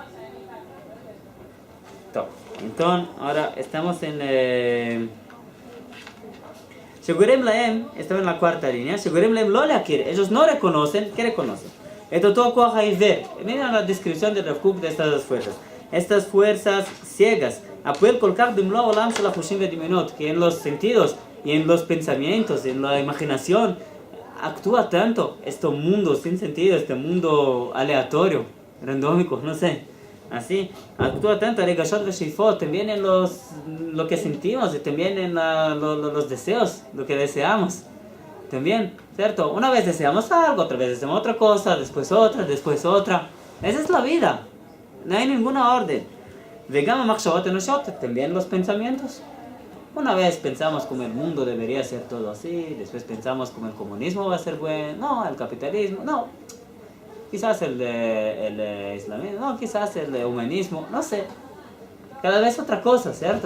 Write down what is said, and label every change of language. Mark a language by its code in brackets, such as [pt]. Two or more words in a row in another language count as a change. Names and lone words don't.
[es] Entonces, ahora estamos en... [he] שגורם להם, [es] estaba en la cuarta línea. [he] שגורם להם לא להכיר. [es] Ellos no reconocen. ¿Qué reconocen? Esto todo coja y ver. Miren la descripción de Rav Kook de estas dos fuerzas. estas fuerzas ciegas. [he] הפועל כל כך במלוא העולם של החושים והדמיונות, [es] que en los sentidos y en los pensamientos, en la imaginación, actúa tanto este mundo sin sentido, este mundo aleatorio, randómico, no sé, así, actúa tanto [he] רגשות ושאיפות, [es] también en lo que sentimos y también en los deseos, lo que deseamos, también, ¿cierto? Una vez deseamos algo, otra vez deseamos otra cosa, después otra, esa es la vida, no hay ninguna orden. [he] וגם המחשבות האנושיות, [es] también los pensamientos. Una vez pensamos como el mundo debería ser todo así, después pensamos como el comunismo va a ser bueno, no, el capitalismo, no, quizás el islamismo, no, quizás el humanismo, no sé, cada vez otra cosa, ¿cierto?